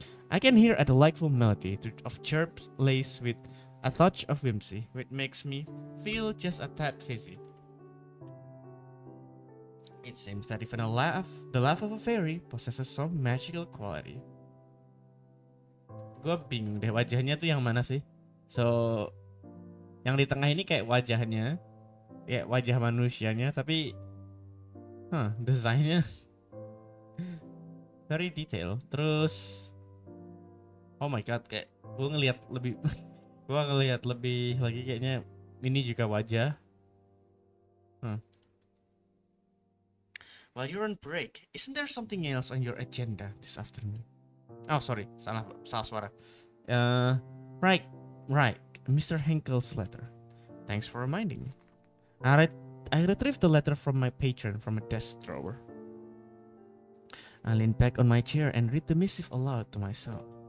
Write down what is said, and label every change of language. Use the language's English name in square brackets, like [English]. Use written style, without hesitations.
[English] I can hear a delightful melody of chirps laced with a touch of whimsy, which makes me feel just a tad fizzy. It seems that even the laugh of a fairy possesses some magical quality. [Indonesian] Gue bingung deh wajahnya tuh yang mana sih? So, yang di tengah ini kayak wajahnya, kayak wajah manusianya, tapi, desainnya [English] very detail. [Indonesian] Terus, [English] oh my god, [Indonesian] kayak gue ngelihat lebih lagi kayaknya ini juga wajah. [English] While you're on break, isn't there something else on your agenda this afternoon? Oh, sorry, [Indonesian] salah suara. [English] Right, Mr. Henkel's letter. Thanks for reminding me. I retrieved the letter from my patron from a desk drawer. I leaned back on my chair and read the missive aloud to myself.